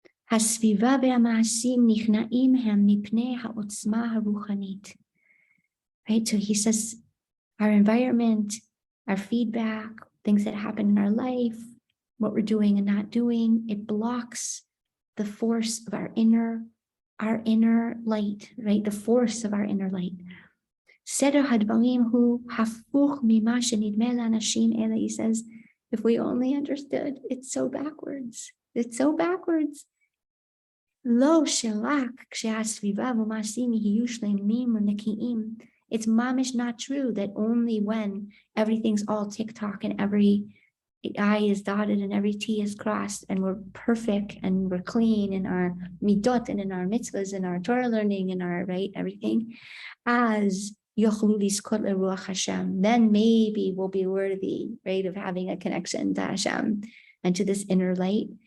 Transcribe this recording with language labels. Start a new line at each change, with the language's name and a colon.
Hebrew: הסביבה והמעשים נכנעים הם מפני העוצמה הרוחנית.
English: Right? So he says our environment, our feedback, things that happen in our life, what we're doing and not doing, it blocks the force of our inner light, right? The force of our inner light.
Hebrew: סדר הדברים הוא הפוך ממה שנדמה לאנשים אלה.
English: He says, if we only understood, it's so backwards. It's so backwards.
Hebrew: לא שרק כשהסביבה ומעשים יהיו שלמים ונקיים.
English: It's mamish not true that only when everything's all tick-tock and every I is dotted and every T is crossed and we're perfect and we're clean in our midot and in our mitzvahs and our Torah learning and our, right, everything, as Ruach Hashem, then maybe we'll be worthy, right, of having a connection to Hashem and to this inner light.